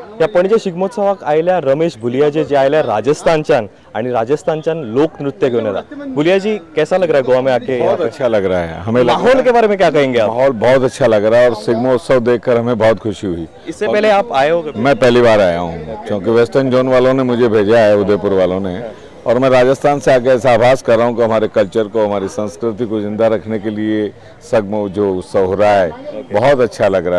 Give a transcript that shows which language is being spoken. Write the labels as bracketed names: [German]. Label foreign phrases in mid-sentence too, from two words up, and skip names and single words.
[Konkani] पणजे शिगमोत्सवाक आयल्या रमेश भुलियाजी जे आयल्या राजस्थानच्यान आणि राजस्थानच्यान लोक नृत्य घेऊन आला। [Hindi] भुलिया जी कैसा लग रहा है गोवा में आके? बहुत अच्छा लग रहा है हमें। माहौल के बारे में क्या कहेंगे आप? माहौल बहुत अच्छा लग रहा है और शिगमोत्सव देखकर हमें बहुत खुशी हुई। इससे पहले आप आए हो? मैं पहली बार आया हूँ क्योंकि [English] western zone [Hindi] वालों ने मुझे भेजा है, उदयपुर वालों ने, और मैं राजस्थान से आके ऐसा आभास कर रहा हूँ कि हमारे कल्चर को, हमारी संस्कृति को जिंदा रखने के लिए सगमो जो उत्सव हो रहा है बहुत अच्छा लग रहा है।